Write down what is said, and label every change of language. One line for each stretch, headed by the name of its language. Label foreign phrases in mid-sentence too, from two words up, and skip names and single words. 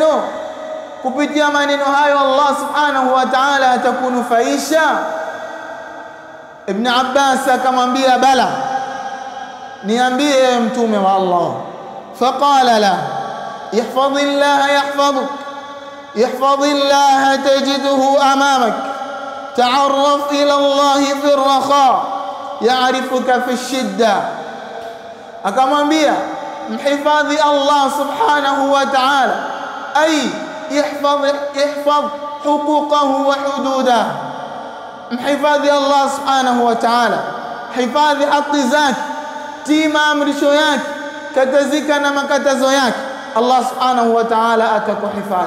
Swahili: Kupitia maneno hayo Allah
Arabic: سبحانه وتعالى
Swahili: atakunufaisha. Ibn Abbas akamwambia, bala, niambie mtume wa Allah.
Arabic: فقال لا احفظ الله يحفظك, احفظ الله تجده أمامك تعرف إلى الله في الرخاء يعرفك في الشدة.
Swahili: Akamwambia, mhifadhi Allah
Arabic: سبحانه وتعالى, أي احفظ حقوقه وحدوده,
Swahili: mhifadhi Allah
Arabic: سبحانه وتعالى,
Swahili: hifadhi haki zake, tii maamrisho yake, katazika na makatazo yake, Allah
Arabic: سبحانه وتعالى
Swahili: atakuhifadhi.